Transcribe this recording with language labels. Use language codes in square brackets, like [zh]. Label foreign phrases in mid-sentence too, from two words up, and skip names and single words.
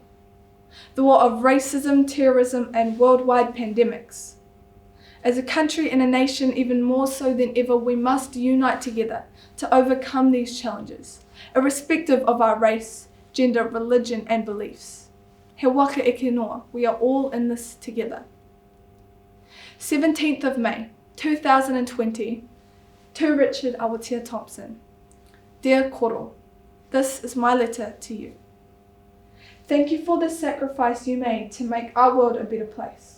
[en] The war of racism, terrorism, and worldwide pandemics. As a country and a nation, even more so than ever, we must unite together to overcome these challenges, irrespective of our race, gender, religion and beliefs. [mi] He waka eke noa, [en] we are all in this together. 17th of May, 2020, to Richard Aotearoa Thompson. Dear Koro, this is my letter to you. Thank you for the sacrifice you made to make our world a better place.